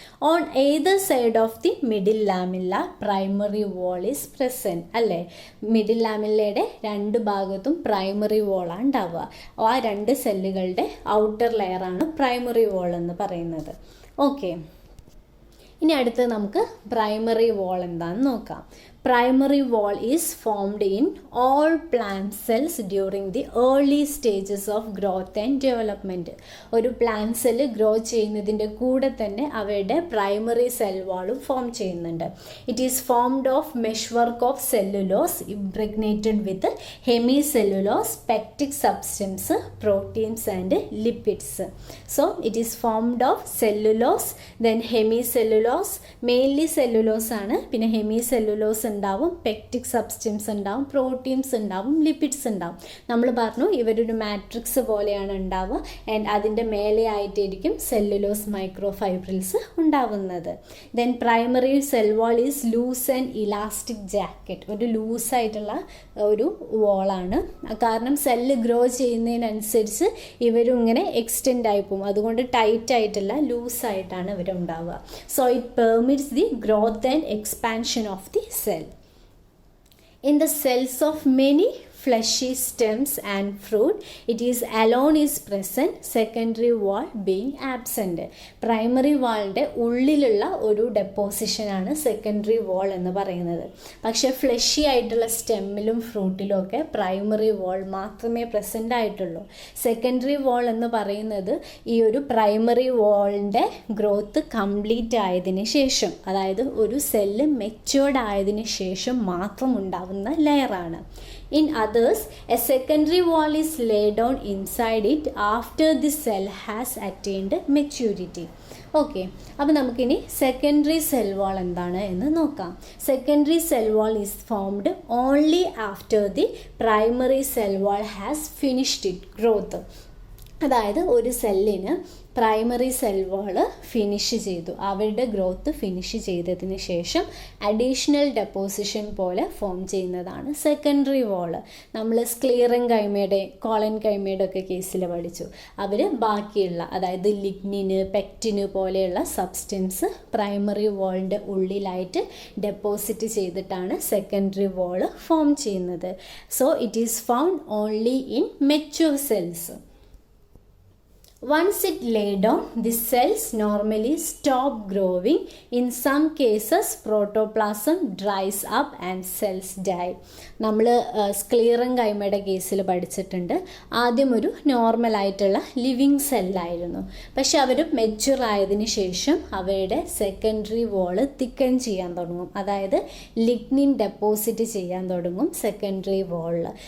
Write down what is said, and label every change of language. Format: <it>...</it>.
<en>On either side of the middle lamella primary wall is present.</en> <ml>അല്ലേ, middle ലാമില്ലയുടെ 2 ഭാഗത്തും primary വാളാണ് ഉണ്ടാവുക. ആ 2 സെല്ലുകളുടെ ഔട്ടർ ലെയറാണ് പ്രൈമറി വാൾ എന്ന് പറയുന്നത്. ഓക്കെ, ഇനി അടുത്ത് നമുക്ക് പ്രൈമറി വാൾ എന്താണെന്ന് നോക്കാം.</ml> <en>Primary wall is formed in all plant cells during the early stages of growth and development.</en> <ml>ഒരു പ്ലാന്റ് സെല്ല് ഗ്രോ ചെയ്യുന്നതിൻ്റെ കൂടെ തന്നെ അവയുടെ പ്രൈമറി സെൽ വാളും ഫോം ചെയ്യുന്നുണ്ട്.</ml> <en>It is formed of mesh work of cellulose impregnated with hemicellulose, pectic substance, proteins and lipids. So it is formed of cellulose, then hemicellulose,</en> <ml>mainly cellulose ആണ്, പിന്നെ hemi cellulose ഉണ്ടാവും, pectic substance ഉണ്ടാവും, proteins ഉണ്ടാവും, lipids ഉണ്ടാവും. നമ്മൾ പറഞ്ഞു ഇവരൊരു matrix പോലെയാണ് ഉണ്ടാവുക. ആൻഡ് അതിൻ്റെ മേലെ ആയിട്ടായിരിക്കും സെല്ലുലോസ് മൈക്രോ ഫൈബ്രിൽസ് ഉണ്ടാവുന്നത്.</ml> <en>Then primary cell wall is loose and elastic jacket.</en> <ml>ഒരു ലൂസായിട്ടുള്ള ഒരു വാളാണ്. കാരണം സെല്ല് ഗ്രോ ചെയ്യുന്നതിനനുസരിച്ച് ഇവരും ഇങ്ങനെ എക്സ്റ്റെൻഡ് ആയി പോകും. അതുകൊണ്ട് ടൈറ്റ് ആയിട്ടല്ല, ലൂസായിട്ടാണ് ഇവരുണ്ടാവുക.</ml> <en>So it permits the growth and expansion of the cell. In the cells of many fleshy stems and fruit, it is alone is present, secondary wall being absent.</en> <ml>Primary വാളിൻ്റെ ഉള്ളിലുള്ള ഒരു ഡെപ്പോസിഷനാണ് secondary വാൾ എന്ന് പറയുന്നത്. പക്ഷേ fleshy ആയിട്ടുള്ള സ്റ്റെമ്മിലും ഫ്രൂട്ടിലും ഒക്കെ primary വാൾ മാത്രമേ present ആയിട്ടുള്ളൂ. Secondary വാൾ എന്ന് പറയുന്നത് ഈ ഒരു പ്രൈമറി വാളിൻ്റെ ഗ്രോത്ത് കംപ്ലീറ്റ് ആയതിന് ശേഷം, അതായത് ഒരു സെല്ല് മെച്യൂർഡ് ആയതിന് ശേഷം മാത്രം ഉണ്ടാവുന്ന ലെയറാണ്.</ml> <en>In others, a secondary wall is laid down inside it after the cell has attained maturity.</en> <ml>Okay, അപ്പോൾ നമുക്കിനി സെക്കൻഡറി സെൽ വാൾ എന്താണ് എന്ന് നോക്കാം.</ml> <en>Secondary cell wall is formed only after the primary cell wall has finished it growth.</en> <ml>അതായത് ഒരു സെല്ലിന് primary cell വാള് finish ചെയ്തു, അവരുടെ ഗ്രോത്ത് ഫിനിഷ് ചെയ്തതിന് ശേഷം അഡീഷണൽ ഡെപ്പോസിഷൻ പോലെ ഫോം ചെയ്യുന്നതാണ് സെക്കൻഡറി വാള്. നമ്മൾ സ്ക്ലീറൻ കൈമയുടെ കോളൻ കൈമയുടെ ഒക്കെ കേസിൽ പഠിച്ചു. അവർ ബാക്കിയുള്ള, അതായത് ലിഗ്നിന്, പെക്റ്റിന് പോലെയുള്ള സബ്സ്റ്റൻസ് പ്രൈമറി വാളിൻ്റെ ഉള്ളിലായിട്ട് ഡെപ്പോസിറ്റ് ചെയ്തിട്ടാണ് സെക്കൻഡറി വാള് ഫോം ചെയ്യുന്നത്.</ml> <en>So it is found only in mature cells. Once it lay down, the cells normally stop growing. In some cases, protoplasm dries up and cells die.</en> <ml>നമ്മൾ സ്ക്ലീറൻ കൈമയുടെ കേസിൽ പഠിച്ചിട്ടുണ്ട്. ആദ്യം ഒരു നോർമലായിട്ടുള്ള living സെല്ലായിരുന്നു. പക്ഷെ അവർ mature ആയതിനു ശേഷം അവയുടെ സെക്കൻഡറി വോള് തിക്കൻ ചെയ്യാൻ തുടങ്ങും. അതായത് ലിഗ്നിൻ ഡെപ്പോസിറ്റ് ചെയ്യാൻ തുടങ്ങും സെക്കൻഡറി വോളിൽ.</ml>